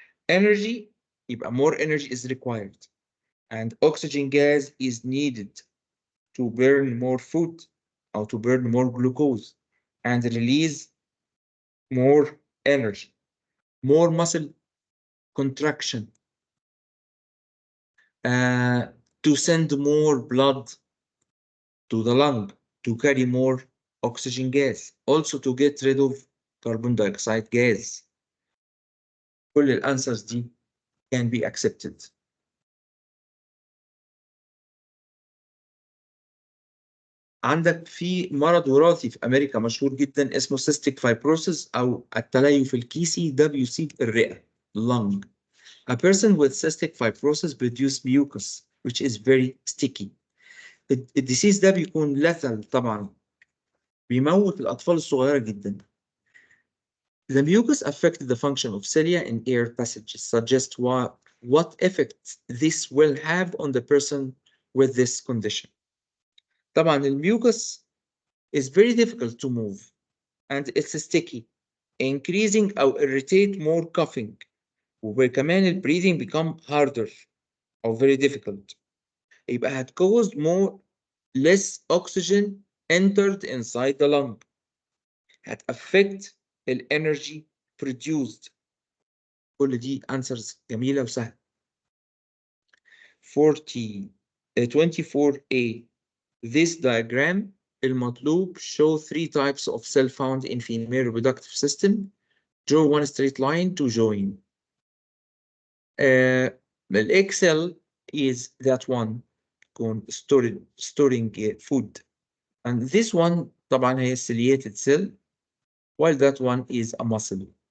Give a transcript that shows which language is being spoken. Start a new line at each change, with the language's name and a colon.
English: Energy يبقى more energy is required and oxygen gas is needed to burn more food or to burn more glucose and release more energy, more muscle contraction, to send more blood to the lung, to carry more oxygen gas, also to get rid of carbon dioxide gas.
Arabic: كل الانسرز دي
English: can be accepted.
Arabic: عندك في مرض وراثي في امريكا مشهور جدا اسمه cystic fibrosis او التليف الكيسي، ده بيصيب الرئه اللنج.
English: A person with cystic fibrosis produce mucus which is very sticky.
Arabic: الديسيز ده بيكون lethal طبعا، بيموت الأطفال الصغيرة جدا.
English: The mucus affected the function of cilia in air passages, suggest what effect this will have on the person with this condition.
Arabic: طبعا الميوكس
English: is very difficult to move and it's sticky, increasing or irritate more coughing,
Arabic: وكمان ال
English: breathing become harder or very difficult. يبقى هتcause more less oxygen entered inside the lung.
Arabic: هتأفكت ال energy produced. كل دي answers جميلة وسهلة.
English: 24A. This diagram المطلوب show 3 types of cell found in female reproductive system. Draw one straight line to join. The Excel is that one storing food, and this one طبعا هي ciliated cell, while that one is a muscle.